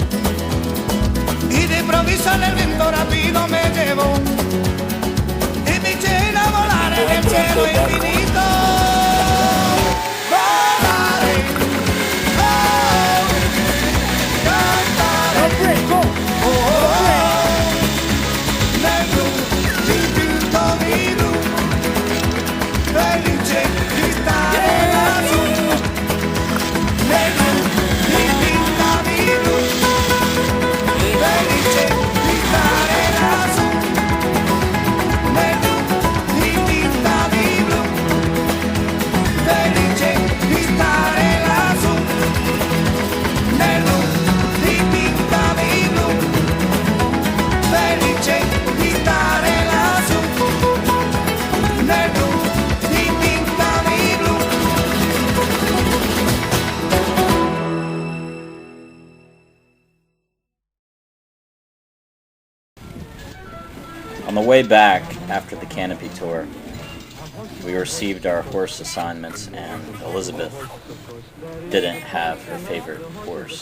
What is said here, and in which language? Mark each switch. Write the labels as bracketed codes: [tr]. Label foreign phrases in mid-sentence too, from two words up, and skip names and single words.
[es] Y de improviso en el viento rápido me llevó y me eché a volar en el cielo infinito. [it] Volaré, oh, cantaré, oh, oh, oh, nel blu dipinto di blu, felice di stare lassù. Nel blu dipinto di blu, felice di stare lassù. Nel blu dipinto di blu, felice di stare lassù. Nel blu dipinto di blu, felice di stare lassù. Nel blu dipinto di blu. [en] On the way back, after the canopy tour, we received our horse assignments, and Elizabeth didn't have her favorite horse.